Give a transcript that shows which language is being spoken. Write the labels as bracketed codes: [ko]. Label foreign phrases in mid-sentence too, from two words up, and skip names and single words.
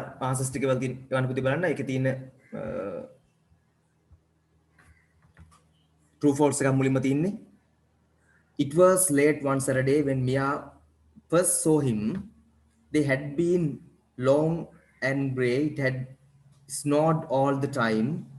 [si] answers ටික වල තියෙන ගන්න පුතේ බලන්න. ඒකේ තියෙන [en] true false [si] එකක් මුලින්ම තියෙන්නේ. [en] It was late one Saturday when Mia first saw him. They had been long and grey. It had snowed all the time.